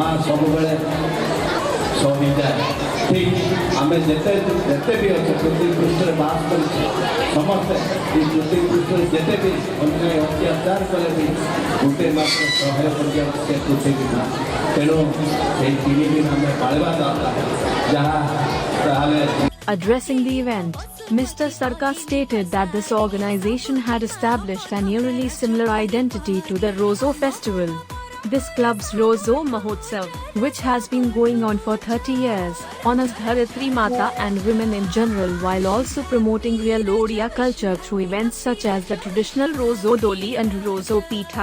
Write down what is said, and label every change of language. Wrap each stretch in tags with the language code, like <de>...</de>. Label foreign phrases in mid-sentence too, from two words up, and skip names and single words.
<or>ସବୁବେଳେ ସୋ ହେଇଯାଏ ଠିକ୍ ଆମେ ଯେତେ ବି ଅଛୁ ପୃଥିବୀ ପୃଷ୍ଠରେ ବାସ କରୁଛୁ ସମସ୍ତେ ଏ ପୃଥିବୀ ପୃଷ୍ଠରେ ଯେତେ ବି ଅନ୍ୟାୟ ଅତ୍ୟାଚାର କଲେ ବି ଗୋଟେ ମାତ୍ର ସହାୟ କରିବାକୁ ସେ ପୃଥିବୀ ନା ତେଣୁ ସେଇ 3 ଦିନ ଆମେ ପାଳିବା ଦରକାର ଯାହା ତାହେଲେ</or> <en>Addressing the event, Mr. Saraka stated that this organization had established an eerily similar identity to the Rojo festival. This club's Rojo Mahotsav, which has been going on for 30 years, honors Dharitri Mata and women in general while also promoting real Odia culture through events such as the traditional Rojo Doli and Rojo Pitha.</en>